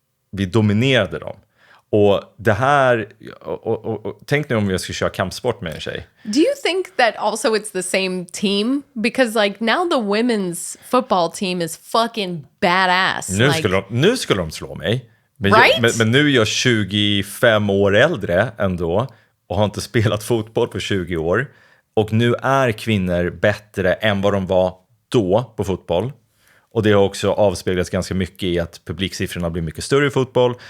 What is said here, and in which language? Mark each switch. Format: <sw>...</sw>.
<sv>Vi dominerade dem. Och det här, och tänk nu om jag ska köra kampsport med en tjej.</sv> <en>Do you think that also it's the same team? Because like now the women's football team is fucking badass.</en> <sv>Nu skulle de slå mig.</sv> <en>Right?</en> <sv>Men nu är jag 25 år äldre ändå och har inte spelat fotboll på 20 år. Och nu är kvinnor bättre än vad de var då på fotboll. Och det har också avspeglats ganska mycket i att publiksiffrorna blir mycket större i fotboll.</sv>